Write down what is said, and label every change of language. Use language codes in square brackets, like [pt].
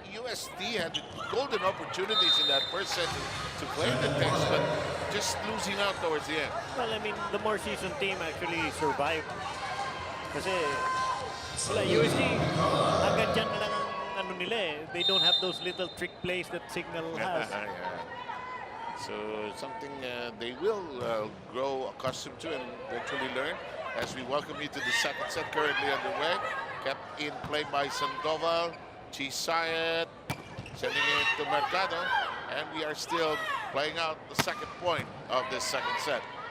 [en] UST had golden opportunities in that first set to play the text, but just losing out towards the end. Well, I mean, the more seasoned team actually survived. [tl] Kasi, wala, UST, hanggang dyan na lang ang ano nila eh. [en] They don't have those little trick plays that Cignal has. Yeah. So, something they will grow accustomed to and eventually learn. As we welcome you to the second set currently underway. Kept in play by Sandoval. Gislaved sending it to Mercado, and we are still playing out the second point of this second set.